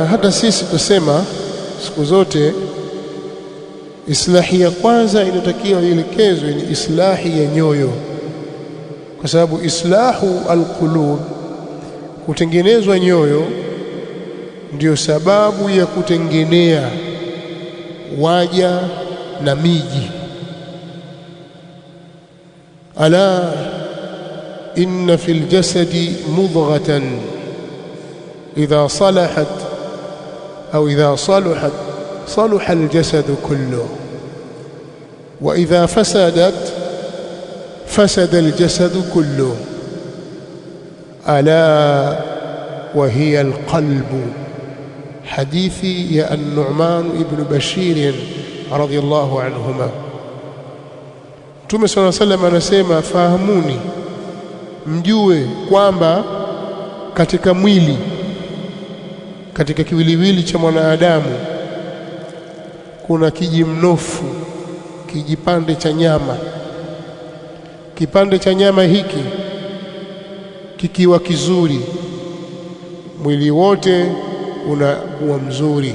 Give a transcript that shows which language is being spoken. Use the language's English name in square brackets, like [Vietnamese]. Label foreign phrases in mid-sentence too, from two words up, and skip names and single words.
[Swahili] hata sisi tusema siku zote islahi ya kwanza inatakiwa ielekezwe ni islahi ya nyoyo, kwa sababu [Arabic] إصلاح القلوب, [Swahili] kutengenezwa nyoyo, ndio sababu ya kutengenea waja na miji. [Arabic] ألا إن في الجسد مضغة إذا صلحت أو إذا صلحت صلح الجسد كله وإذا فسدت فسد الجسد كله ألا وهي القلب. حديثي يا النعمان ابن بشير رضي الله عنهما. [Swahili] Mtume [Arabic] صلى الله عليه وسلم [Swahili] anasema, fahamuni, mjue kwamba katika mwili, katika kiwiliwili cha mwanadamu kuna kijimnofu, kijipande cha nyama. Kipande cha nyama hiki kikiwa kizuri, mwili wote unakuwa mzuri.